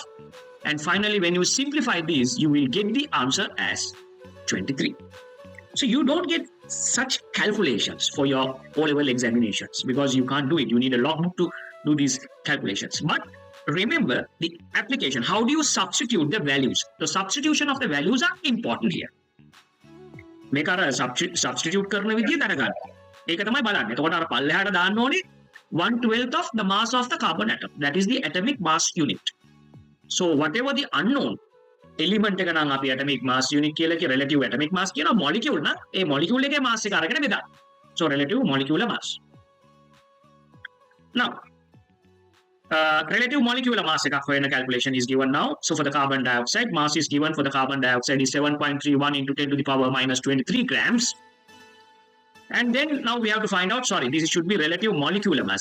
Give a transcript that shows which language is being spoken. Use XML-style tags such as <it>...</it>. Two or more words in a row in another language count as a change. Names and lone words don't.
<en>And finally, when you simplify these, you will get the answer as 23. So you don't get such calculations for your O-level examinations because you can't do it. You need a logbook to do these calculations. But remember the application. How do you substitute the values? The substitution of the values are important here.</en> <si>මේක අර substitute කරන විදිය දැනගන්න. ඒක තමයි බලන්න. එතකොට අර පල්ලෙහාට දාන්න ඕනේ</si> <en>1/12 of the mass of the carbon atom. That is the atomic mass unit. So whatever the unknown element</en> <si>එක නම් අපි</si> <en>atomic mass unit</en> <si>කියලා කිය</si> <en>relative atomic mass</en> <si>කියනවා molecule නම් ඒ molecule එකේ mass එක අරගෙන බෙදන්න.</si> <en>So relative molecular mass. Now relative molecular mass when a calculation is given now. So for the carbon dioxide, mass is given for the carbon dioxide is 7.31 into 10 to the power minus 23 grams. And then now we have to find out, this should be relative molecular mass.</en>